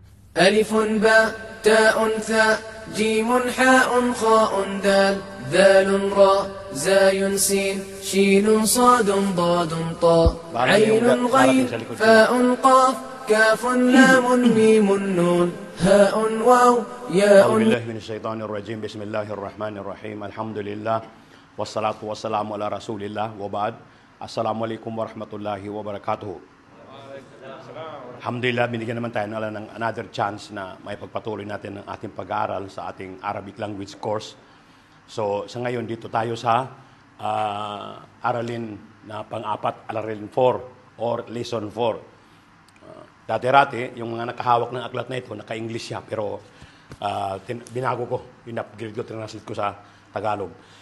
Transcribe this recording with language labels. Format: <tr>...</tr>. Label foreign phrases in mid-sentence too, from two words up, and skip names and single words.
<ar>ألف باء تاء ثاء جيم حاء خاء دال ذال راء زاي سين شين صاد ضاد طاء عين غين فاء قاف كاف لام ميم نون هاء واو ياء. أعوذ بالله من الشيطان الرجيم. بسم الله الرحمن الرحيم. الحمد لله والصلاة والسلام على رسول الله وبعد. السلام عليكم ورحمة الله وبركاته. Alhamdulillah,</ar> <tl>binigyan naman tayo ng</tl> <en>another chance</en> <tl>na may pagpatuloy natin ng ating pag-aaral sa ating</tl> <en>Arabic language course.</en> <tl>So, sa ngayon, dito tayo sa aralin na pang-apat, aralin 4</tl> <en>or lesson 4.</en> <tl>Dati-rati, yung mga nakahawak ng aklat na ito, naka-English siya, pero binago ko, in-upgrade ko, translate ko sa Tagalog.</tl>